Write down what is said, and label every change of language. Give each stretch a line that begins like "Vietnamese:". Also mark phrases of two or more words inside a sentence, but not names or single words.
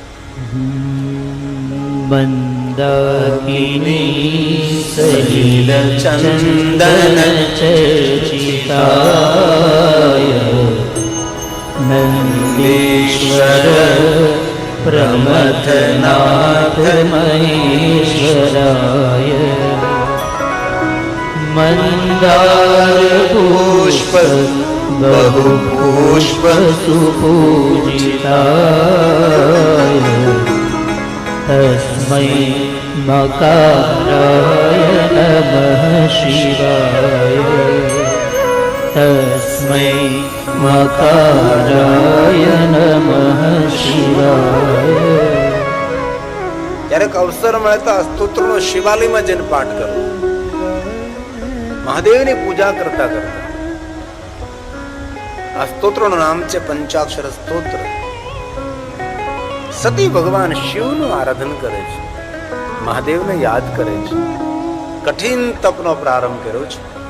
Sanskrit: મંદાકિની સલિલ ચંદન ચર્ચિતાય નંદીશ્વર પ્રમથનાથ મહેશ્વરાય મંદાર પુષ્પ बहु पुष्प सुपूजिताय तस्मै मकाराय नमः शिवाय तस्मै मकाराय नमः शिवाय.
Gujarati: ત્યારે ક્યાંક અવસર મળે તો આ સ્તોત્રનો શિવાલયમાં જઈને પાઠ કરો. મહાદેવની પૂજા કરતા કરતા આ સ્તોત્રનું નામ છે પંચાક્ષર સ્તોત્ર. સતી ભગવાન શિવનું આરાધન કરે છે, મહાદેવને યાદ કરે છે, કઠિન તપનો પ્રારંભ કર્યો છે.